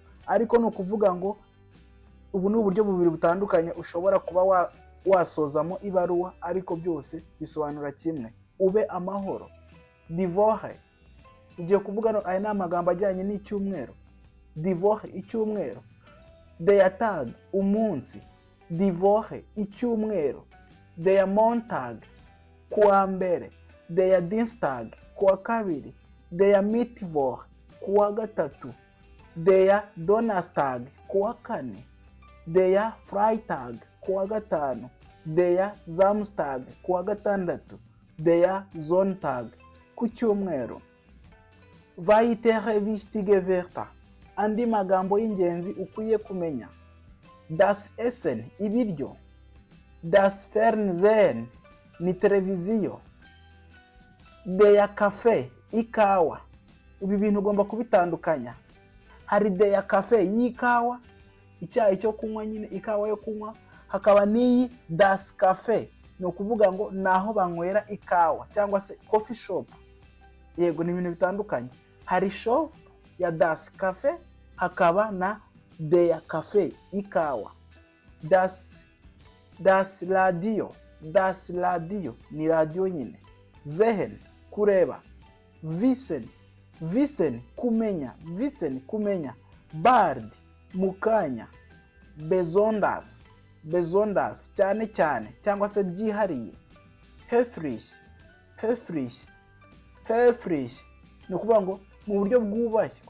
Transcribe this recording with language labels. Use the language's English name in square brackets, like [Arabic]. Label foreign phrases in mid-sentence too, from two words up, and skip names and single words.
[Kinyarwanda] Ariko no kuvuga ngo ubu ni uburyo bubiri butandukanye ushobora kuba wasozamo ibaruwa, ariko byose bisobanura kimwe, ube amahoro. Divorce, ugiye kuvuga aya ni amagambo ajyanye n'icyumweru. Divorce, icyumweru. [German] Der Tag, [Kinyarwanda] umunsi. Divorce, icyumweru. [German] Der Montag, [Kinyarwanda] kuwa mbere. [German] Der Dienstag, [Kinyarwanda] kuwa kabiri. [German] Der Mittwoch, [Kinyarwanda] kuwa gatatu. [German] Der Donnerstag, [Kinyarwanda] kuwa kane. [German] Der Freitag, [Kinyarwanda] kuwa gatanu. [German] Der Samstag, [Kinyarwanda] kuwa gatandatu. [German] Der Sonntag, [Kinyarwanda] ku cyumweru. [German] Weitere wichtige Wörter, [Kinyarwanda] andi magambo y'ingenzi ukwiye kumenya. [German] Das Essen, ibiryo. Das Fernsehen, [Kinyarwanda] ni televiziyo. [German] Der Kaffee, [Kinyarwanda] ikawa. Ibi bintu ugomba kubitandukanya. Hari [German] der Kaffee [Kinyarwanda] y'ikawa, icyayi cyo kunywa nyine, ikawa yo kunywa. Hakaba n'iyi [German] das Kaffee, [Kinyarwanda] ni ukuvuga ngo naho banywera ikawa cyangwa se [English] coffee shop. [Kinyarwanda] Yego, ni ibintu bitandukanye. Hari shop ya [German] das Kaffee, [Kinyarwanda] hakaba na [German] der Kaffee, [Kinyarwanda] ikawa. [German] Das Radio, das Radio [Kinyarwanda] ni radio nyine. Sehen, kureba. Wissen, kumenya. Wissen, kumenya. Bald, mukanya. Besonders, cyane cyane cyangwa se byihariye. Höflich, ni ukuvuga ngo mu buryo bwubashywe.